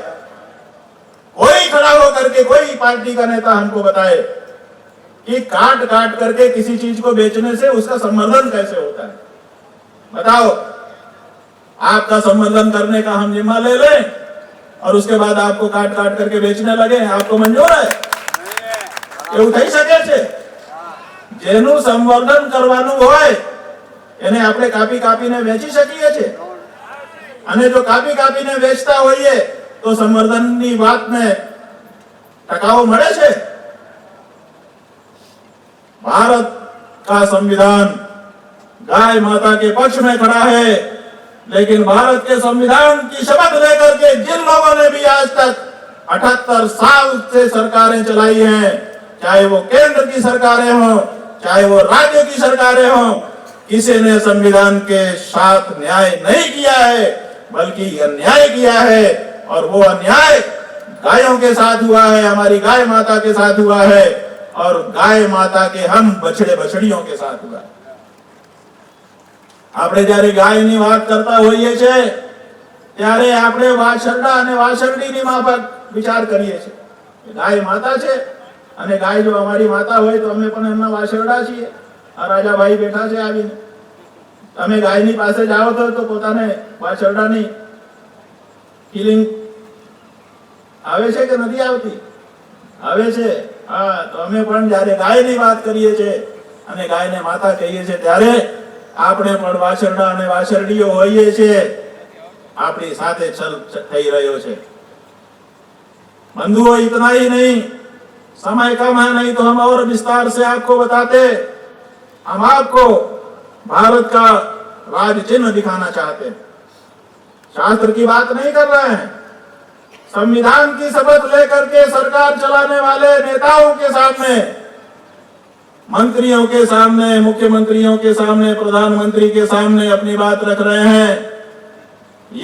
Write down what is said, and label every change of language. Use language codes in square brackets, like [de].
[hi] कोई खड़ा होकर के, कोई पार्टी का नेता हमको बताए कि काट काट करके किसी चीज को बेचने से उसका संवर्धन कैसे होता है। बताओ, आपका संवर्धन करने का हम जिम्मा ले लें और उसके बाद आपको काट काट करके बेचने लगे, आपको मंजूर है? [gu] ये उठाई सके छे? जेनु संवर्धन करवानुं होय એને આપણે કાપી કાપીને વેચી શકીએ છે, અને જો કાપી કાપીને વેચતા હોઈએ તો સંવર્ધનની વાતને ટકાવો મળે છે? [hi] भारत का संविधान गाय माता के पक्ष में खड़ा है, लेकिन भारत के संविधान की शपथ लेकर के जिन लोगों ने भी आज तक 78 साल से सरकारें चलाई हैं, चाहे वो केंद्र की सरकारें हों, चाहे वो राज्य की सरकारें हों, किसी ने संविधान के साथ न्याय नहीं किया है, बल्कि अन्याय किया है। और वो अन्याय गायों के साथ हुआ है, हमारी गाय माता के साथ हुआ है, और गाय माता के हम बछड़े बछड़ियों के साथ हुआ। [gu] આપણે જ્યારે ગાયની વાત કરતા હોઈએ છે ત્યારે આપણે વાછરડા અને વાછરડીની માફક વિચાર કરીએ છીએ। ગાય માતા છે અને ગાય જો અમારી માતા હોય તો અમે પણ એમના વાછરડા છીએ। આ રાજાભાઈ બેઠા છે આવીને, તમે ગાયની પાસે જાઓ તો પોતાને વાછરડાની ફીલિંગ આવે છે કે નથી આવતી? આવે છે। હા, તો અમે પણ જ્યારે ગાયની વાત કરીએ છીએ અને ગાયને માતા કહીએ છીએ ત્યારે આપણે પણ વાછરડા અને વાછરડીઓ હોઈએ છીએ। આપણી સાથે છલ થઈ રહ્યો છે। [hi] बंधुओं, इतना ही नहीं, समय कम है, नहीं तो हम और विस्तार से आपको बताते। हम आपको भारत का राज चिन्ह दिखाना चाहते हैं। शास्त्र की बात नहीं कर रहे हैं, संविधान की शपथ लेकर के सरकार चलाने वाले नेताओं के सामने, मंत्रियों के सामने, मुख्यमंत्रियों के सामने, प्रधानमंत्री के सामने अपनी बात रख रहे हैं।